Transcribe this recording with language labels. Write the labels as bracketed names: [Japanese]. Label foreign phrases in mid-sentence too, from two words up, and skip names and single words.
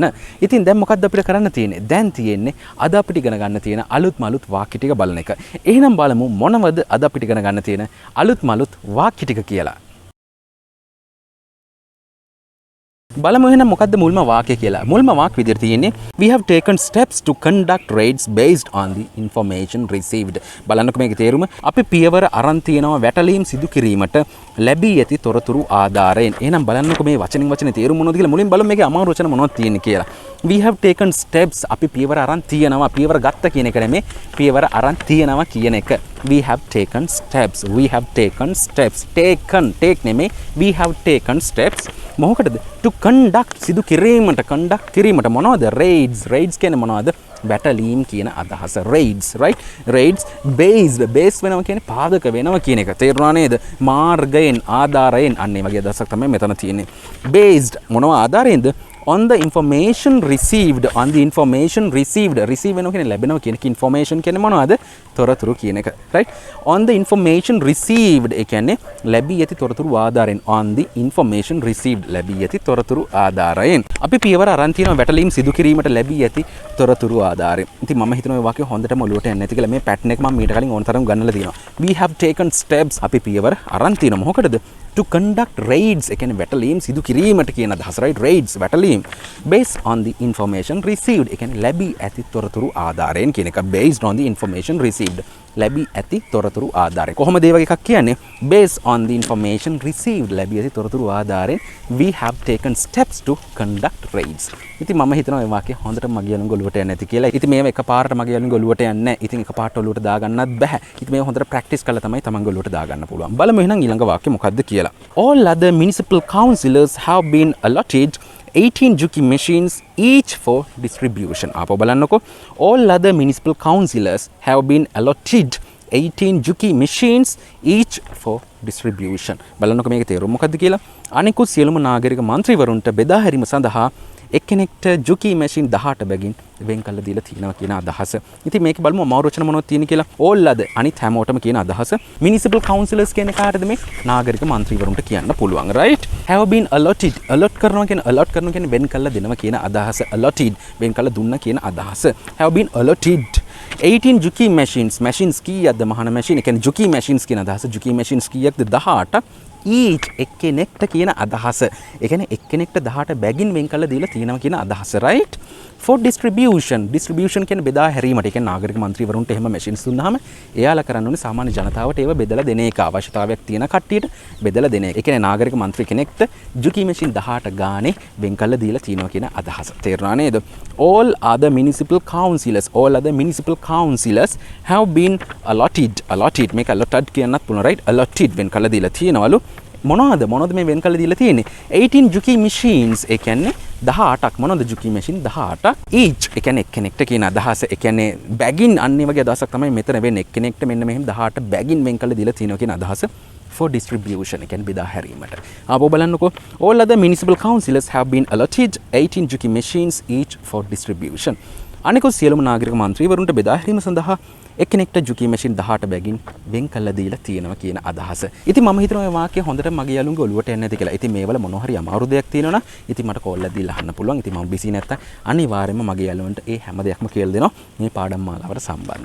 [Sinhala] ඉතින් දැන් මොකද්ද අපිට කරන්න තියෙන්නේ? දැන් තියෙන්නේ අද අපිට ඉගෙන ගන්න තියෙන අලුත් මලුත් වාක්‍ය ටික බලන එක. එහෙනම් බලමු මොනවද අද අපිට ඉගෙන ගන්න තියෙන අලුත් මලුත් වාක්‍ය ටික කියලා. බලමු එහෙනම් මොකද්ද මුල්ම වාක්‍ය කියලා. මුල්ම වාක්‍ය විදිහට තියෙන්නේ [English] we have taken steps to conduct raids based on the information received. [Sinhala] බලන්නකො මේකේ තේරුම. අපි පියවර අරන් තියෙනවා වැටලීම් සිදු කිරීමට ලැබී ඇති තොරතුරු ආධාරයෙන්. එහෙනම් බලන්නකො මේ වචනින් වචනේ තේරුම මොනවද කියලා මුලින් බලමු මේකේ අමාරු වචන මොනවද තියෙන්නේ කියලා. [English] we have taken steps [Sinhala] අපි පියවර අරන් තියෙනවා. පියවර ගත්ත කියන එක නෙමෙයි පියවර අරන් තියෙනවා කියන එක. [English] we have taken steps. we have taken steps. take නෙමෙයි we have taken steps. මොකටද? to conduct [Sinhala] සිදු කිරීමට conduct කිරීමට මොනවද? raids කියන්නේ මොනවද? වැටලීම් කියන අදහස. [English] raids right raids based base [Sinhala] වෙනවා කියන්නේ පාදක වෙනවා කියන එක. තේරුණා නේද? මාර්ගයෙන් ආධාරයෙන් අන්න ඒ වගේ අදහසක් තමයි මෙතන තියෙන්නේ. based මොනවා ආධාරයෙන්ද? [English] on the information received receive [Sinhala] වෙනවා කියන්නේ ලැබෙනවා කියන එක. information කියන්නේ මොනවද? තොරතුරු කියන එක [English] right on the information received [Sinhala] ඒ කියන්නේ ලැබී ඇති තොරතුරු ආධාරයෙන් [English] on the information received [Sinhala] ලැබී ඇති තොරතුරු ආධාරයෙන් අපි පියවර අරන් තියෙනවා වැටලීම් සිදු කිරීමට ලැබී ඇති තොරතුරු ආධාරයෙන්. ඉතින් මම හිතනවා මේ වාක්‍ය හොඳටම ඔලුවට යන්නේ නැති කියලා මේ pattern එක මම මීට කලින් ඕන තරම් ගන්නලා තියෙනවා. [English] we have taken steps [Sinhala] අපි පියවර අරන් තියෙනවා මොකටද? [English] to conduct raids [Sinhala] ඒ කියන්නේ වැටලීම් සිදු කිරීමට කියන අදහස [English] right raids [Sinhala] වැටලීම් [English] based on the information received [Sinhala] ඒ කියන්නේ ලැබී ඇති තොරතුරු ආධාරයෙන් කියන එක. [English] based on the information received [Sinhala] ලැබී ඇති තොරතුරු ආධාරයෙන්. කොහොමද ඒ වගේ එකක් කියන්නේ? [English] based on the information received [Sinhala] ලැබී ඇති තොරතුරු ආධාරයෙන් [English] we have taken steps to conduct raids. [Sinhala] ඉතින් මම හිතනවා මේ වාක්‍ය හොඳට මගේ යන ගොළුවට යන්නේ නැති කියලා. ඉතින් මේව එකපාරට මගේ යන ගොළුවට යන්නේ නැහැ. ඉතින් එකපාරට ඔළුවට දාගන්නත් බෑ. ඉතින් මේව හොඳට ප්‍රැක්ටිස් කරලා තමයි තමන් ගොළුවට දාගන්න පුළුවන්. බලමු එහෙනම් ඊළඟ වාක්‍ය මොකක්ද කියලා. [English] all other municipal councillors have been allotted 18 juki machines each for distribution. [Sinhala] ආපහු බලන්නකෝ. [English] all other municipal councillors have been allotted 18 juki machines each for distribution. [Sinhala] බලන්නකෝ මේකේ තේරුම මොකද්ද කියලා. අනිකුත් සියලුම නාගරික මන්ත්‍රීවරුන්ට බෙදා හැරීම සඳහා එක්කෙනෙක්ට ජුකි මැෂින් 18 බැගින් වෙන් කළා දීලා තියෙනවා කියන අදහස. ඉතින් මේක බලමු අමාරු වචන මොනවද තියෙන්නේ කියලා. [English] all other [Sinhala] අනිත් හැමෝටම කියන අදහස. [English] municipal councillors [Sinhala] කියන්නේ කාටද මේ? නාගරික මන්ත්‍රීවරුන්ට කියන්න පුළුවන් right. [English] have been allotted allot [Sinhala] කරනවා කියන්නේ වෙන් කළා දෙනවා කියන අදහස. allotted වෙන් කළා දුන්නා කියන අදහස. [English] have been allotted 18 juki machines [Sinhala] කීයක්ද මහන මැෂින්? ඒ කියන්නේ [English] juki machines [Sinhala] කියන අදහස. [English] juki machines [Sinhala] කීයක්ද? 18 each එක්කෙනෙක්ට කියන අදහස. ඒ කියන්නේ එක්කෙනෙක්ට 18 බැගින් වෙන් කරලා දීලා තියෙනවා කියන අදහස right. [English] for distribution [Sinhala] කියන්නේ බෙදා හැරීමට. ඒ කියන්නේ නාගරික මන්ත්‍රීවරුන්ට එහෙම මැෂින්ස් දුන්නාම එයාලා කරන්න ඕනේ සාමාන්‍ය ජනතාවට ඒව බෙදලා දෙන එක. අවශ්‍යතාවයක් තියෙන කට්ටියට බෙදලා දෙන එක. ඒ කියන්නේ නාගරික මන්ත්‍රී කෙනෙක්ට ජුකි මැෂින් 18 ගානේ වෙන් කරලා දීලා තියෙනවා කියන අදහස. තේරුණා නේද? [English] all other municipal councillors have been allotted මේක allotted [Sinhala] කියන්නත් පුළුවන් [English] right. [Sinhala] allotted වෙන් කරලා දීලා තියෙනවලු. මොනවද මේ වෙන් කළ දීලා තියෙන්නේ? 18 [English] juki machines [Sinhala] ඒ කියන්නේ 18ක්. මොනවද [English] juki machine? [Sinhala] 18ක් each ඒ කියන්නේ එක්කෙනෙක්ට කියන අදහස. ඒ කියන්නේ බැගින් අන්නේ වගේ අදහසක් තමයි මෙතන වෙන්නේ. එක්කෙනෙක්ට මෙන්න මෙහෙම 18 බැගින් වෙන් කළ දීලා තියෙනවා කියන අදහස. [English] for distribution [Sinhala] ඒ කියන්නේ බෙදා හැරීමට. ආපහු බලන්නකෝ. [English] all other municipal councillors have been allotted 18 juki machines each for distribution. [Sinhala] අනිකුත් සියලුම නාගරික මන්ත්‍රීවරුන්ට බෙදා හැරීම සඳහා එක්කෙනෙක්ට ජුකි මැෂින් 18 බැගින් වෙන් කළා දීලා තියෙනවා කියන අදහස. ඉතින් මම හිතනවා මේ වාක්‍ය හොඳට මගේ යාළුවන්ගේ ඔළුවට එන්නේ නැති කියලා. ඉතින් මේවල මොනවා හරි අමාරු දෙයක් තියෙනවා නම් ඉතින් මට කෝල් එකක් දීලා අහන්න පුළුවන්. ඉතින් මම බිසි නැත්තම් අනිවාර්යයෙන්ම මගේ යාළුවන්ට ඒ හැම දෙයක්ම කියලා දෙනවා මේ පාඩම් මාලාවට සම්බන්ධයෙන්.